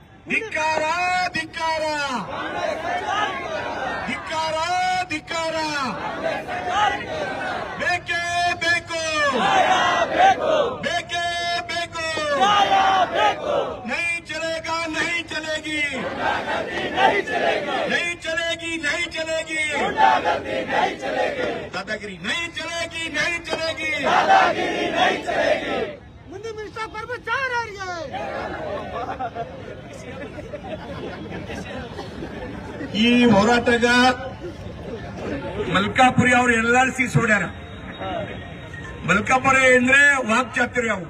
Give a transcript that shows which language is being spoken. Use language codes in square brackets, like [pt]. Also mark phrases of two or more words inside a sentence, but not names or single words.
[kn] ಧಿಕ್ಕಾರ ಧಿಕ್ಕಾರ ಧಿಕ್ಕಾರ ಧಿಕ್ಕಾರ ಬೇಕೇ ಬೇಕು ಬೇಕೇ ಬೇಕು [hi] नहीं चलेगा नहीं चलेगी नहीं चलेगी नहीं चलेगी दादागिरी नहीं चलेगी नहीं चलेगी [kn] ಮುಂದೆ ಮಿನಿಸ್ಟರ್ ಪರಮೇಶ್ವರರಿಗೆ ಈ ಹೋರಾಟಗ ಮಲ್ಕಾಪುರಿ ಅವರು ಎಲ್ಲರೂ ಸೋಡ್ಯಾರ. ಮಲ್ಕಾಪುರಿ ಅಂದ್ರೆ ವಾಕ್ಚಾತುರ್ಯ ಅವು.